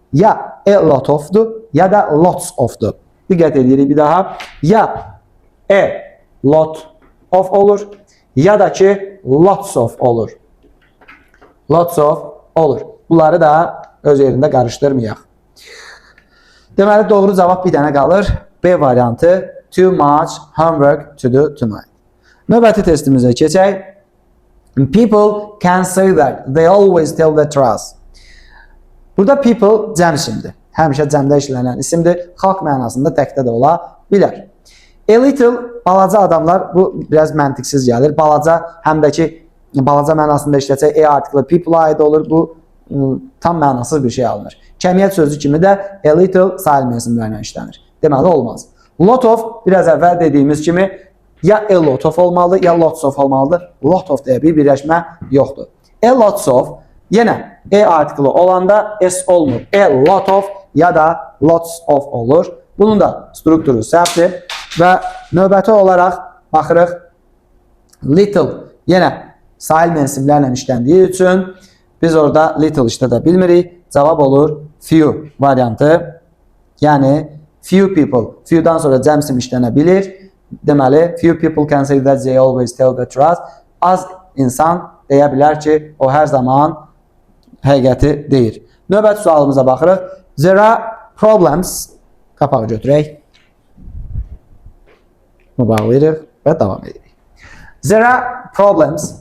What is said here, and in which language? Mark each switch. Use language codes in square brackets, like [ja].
[az] Ya a lot of'dur, ya da lots of'dur. Diqqət edirik bir daha. Ya a lot of olur, ya da ki lots of olur. Lots of olur. Bunları da öz yerində qarışdırmayaq. Deməli, doğru cavab bir dənə qalır. B variantı, [en] too much homework to do tonight. [az] Növbəti testimizə keçək. [en] People can say that they always tell the truth. [az] Burada people cəm isimdir. Həmişə cəmdə işlənən isimdir. Xalq mənasında təkdə də ola bilər. A little, balaca adamlar, bu biraz məntiqsiz gəlir. Balaca, həm də ki, balaca mənasında işləsək, A artiklı people aid olur. Bu tam mənasız bir şey alınır. Kəmiyyət sözü kimi də a little sayılmayan isimlərlə işlənir. Deməli, olmaz. Lot of, biraz əvvəl dediyimiz kimi, ya a lot of olmalıdır, ya lots of olmalıdır. Lot of deyə bir birləşmə yoxdur. A lots of, yenə A artiklı olanda S olmur. A lot of ya da lots of olur. Bunun da strukturu səhvdir. Və növbəti olaraq baxırıq. Little, yenə sayılmayan isimlərlə işləndiyi üçün biz orada little işlədə bilmirik. Cavab olur few variantı. Yəni, [en] few people. [az] Few'dan sonra cəm isim işlənə bilir. [en] Deməli, few people can say that they always tell the truth. [az] Az insan deyə bilər ki, o hər zaman həqiqəti deyir. Növbəti sualımıza baxırıq. [en] There are problems. [az] Qapağı götürək. Bunu bağlayırıq və davam edirik. [en] There are problems.